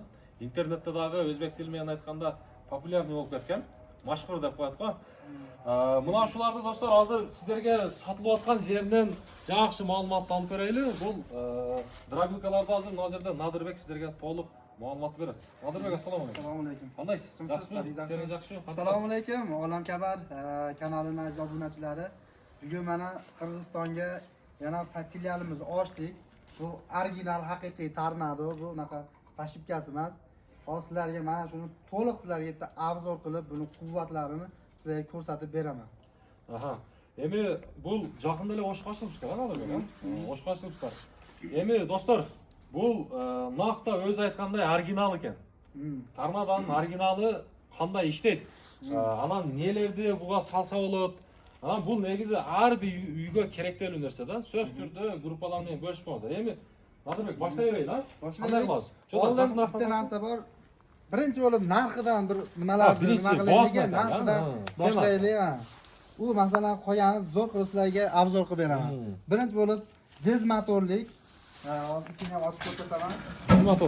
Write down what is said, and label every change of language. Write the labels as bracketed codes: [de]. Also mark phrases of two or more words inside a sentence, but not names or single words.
[ky] Интернетте дагы өзбек тили менен айтканда популярный болуп кеткен, машхур деп коет го. Мына ушуларды достор азыр сиздерге сатылып аткан жеринен жакшы маалыматты алып берели. Бул дробилкаларды азыр мына жерде Надырбек сиздерге толук маалымат берет. Надырбек, [ar] السلام عليكم. [uz] Assalomu alaykum. Qandaysiz? Yaxshimi? Seni yaxshi? Assalomu alaykum. Olam Kabar kanalining aziz obunachilari. Bugun mana Qirg'izistonga yana filialimizni ochdik. Bu original haqiqiy Tornado, bu unaqa fashibkasi emas. Hozir sizlarga mana shuni to'liq sizlarga yerda obzor qilib, buni quvvatlarini sizlarga ko'rsatib beraman. Aha. [ky] Эми бул жакында эле ошко ачылыптыр, Надырбек, ошко ачылыптыр. Эми достор, бул накта өзү айткандай оригинал экен. Торнадонун оригиналы кандай иштейт? Анан нелерди буга салса болот? Анан бул негизи ар бир үйгө керектелүү нерсе да. Сөз түрдө группалар менен бөлүшүп коңуздар. Эми Надырбек башлай берейли, Кандай кылабыз? [uz] Oldin bitta narsa bor. Birinchi bo'lib narxidan bir nimalar nima qilingan narxidan boshlaylik. U masalan qo'yani zo'r qilib sizlarga obzor qilib beraman. Birinchi bo'lib jiz motorlik. Hozir ichini ochib ko'rsataman. Jiz motor.